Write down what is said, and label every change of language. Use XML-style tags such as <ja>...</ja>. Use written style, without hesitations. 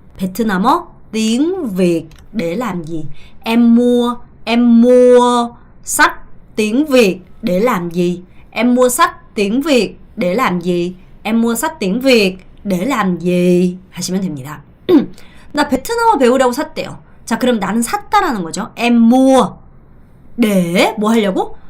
<vi>베트남어 tiếng Việt để làm gì? Em mua sách tiếng Việt để làm gì? Em mua sách tiếng Việt để làm gì? Em mua sách tiếng Việt để làm gì?</vi> <ko>하시면 됩니다. 나 베트남어 배우려고 샀대요. 자, 그럼 나는 샀다라는 거죠.</ko> <vi>Em mua để</vi> <ko>뭐 하려고?</ko>